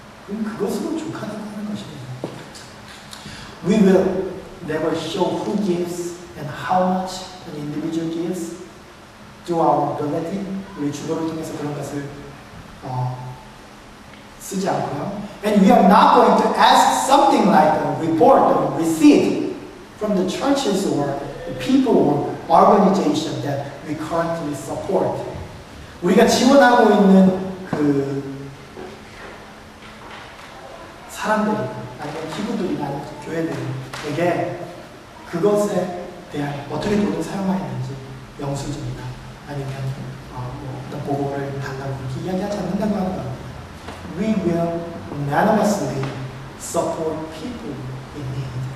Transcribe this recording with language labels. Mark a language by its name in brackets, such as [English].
[Korean] 그럼 그것으로 족하다고 하는 것입니다. [English] We will never show who gives and how much an individual gives through our ability. [Korean] 우리 주도를 통해서 그런 것을 쓰지 않고요. [English] And we are not going to ask something like a report or receipt from the churches or the people or organization that we currently support. [Korean] 우리가 지원하고 있는 그 사람들이 아니면 기구들이나 교회들에게 그것에 대한 어떻게 돈을 사용하였는지 영수증이나 아니면 어떤 보고를 달라고 그렇게 이야기하지 않는다고 하는 겁니다. [English] We will unanimously support people in need.